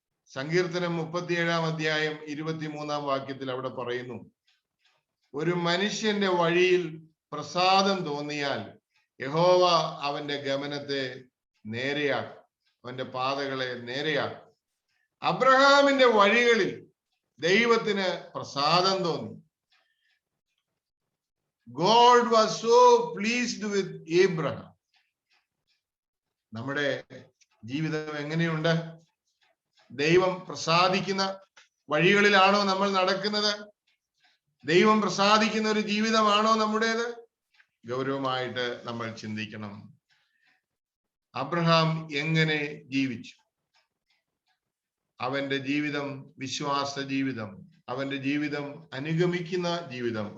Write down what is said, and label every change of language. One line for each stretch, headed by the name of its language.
Malayalam: സങ്കീർത്തനം 37 അധ്യായം 23 വാക്യത്തിൽ അവിടെ പറയുന്നു, ഒരു മനുഷ്യന്റെ വഴിയിൽ പ്രസാദം തോന്നിയാൽ യഹോവ അവന്റെ ഗമനത്തെ നേരെയാക്കും, അവന്റെ പാതകളെ നേരെയാക്കും. അബ്രഹാമിന്റെ വഴികളിൽ ദൈവത്തിന് പ്രസാദം തോന്നി.
English: God was so pleased with Abraham.
Malayalam: നമ്മുടെ ജീവിതം എങ്ങനെയുണ്ട്? ദൈവം പ്രസാദിക്കുന്ന വഴികളിലാണോ നമ്മൾ നടക്കുന്നത്? ദൈവം പ്രസാദിക്കുന്ന ഒരു ജീവിതമാണോ നമ്മുടേത്? ഗൗരവമായിട്ട് നമ്മൾ ചിന്തിക്കണം. അബ്രഹാം എങ്ങനെ ജീവിച്ചു? അവന്റെ ജീവിതം വിശ്വാസ ജീവിതം, അവന്റെ ജീവിതം അനുഗമിക്കുന്ന ജീവിതം.